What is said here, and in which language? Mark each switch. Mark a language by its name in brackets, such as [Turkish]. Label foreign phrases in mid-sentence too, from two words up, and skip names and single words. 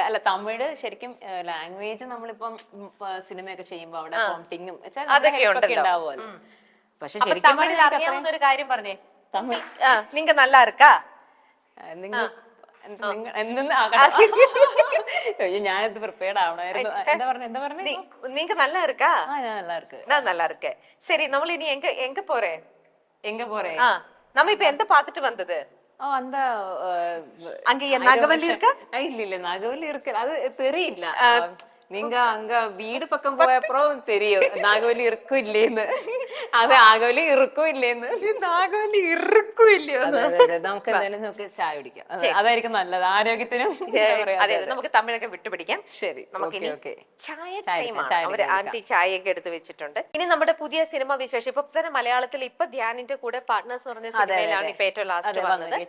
[Malayalam] അല്ല തമിഴ് ശരിക്കും ലാംഗ്വേജ് നമ്മളിപ്പം സിനിമയൊക്കെ ചെയ്യുമ്പോ അവിടെ കോണ്ടിങ്ങും ഉണ്ടാവുമല്ലോ. പക്ഷെ ശരിക്കും അറിയാവുന്ന ഒരു കാര്യം പറഞ്ഞേ, തമിഴ് [Tamil] நீங்க நல்ல இருக்கா? [Malayalam] ഞാനിത് പ്രിപ്പയർഡ് ആവണായിരുന്നു. എന്താ പറഞ്ഞ [Tamil] நீங்க நல்லா இருக்கா? நல்லா இருக்கு. நான் நல்லா இருக்கேன். சரி, நம்ம இனி எங்க போறேன்? எங்க போறேன்? நம்ம இப்ப எந்த பாத்துட்டு வந்தது? அந்த அங்க நாகவல்லி இருக்கா? இல்ல நாகவல்லி இருக்கு, அது தெரியல. நீங்க அங்க வீடு பக்கம் போயப்புறம் தெரியும் நாகவல்லி இருக்கும் இல்லேன்னு. அது நாகவல்லி இருக்கும் இல்லேன்னு. [Malayalam] നാഗവല്ലി ഇറുക്കും ഇല്ലയോ? നമുക്ക് എന്തായാലും നമുക്ക് ചായ കുടിക്കാം. അതായിരിക്കും നല്ലത് ആരോഗ്യത്തിനും. നമുക്ക് തമിഴൊക്കെ വിട്ടുപിടിക്കാം. ശരി, നമുക്ക് ആന്റി ചായയൊക്കെ എടുത്ത് വെച്ചിട്ടുണ്ട്. ഇനി നമ്മുടെ പുതിയ സിനിമ വിശേഷം. ഇപ്പൊ തന്നെ മലയാളത്തിൽ ഇപ്പൊ ധ്യാനിന്റെ കൂടെ പാർട്ട്നേഴ്സ് പറഞ്ഞ സിനിമയിലാണ് ഇപ്പൊ ഏറ്റവും ലാസ്റ്റ് വന്നത്.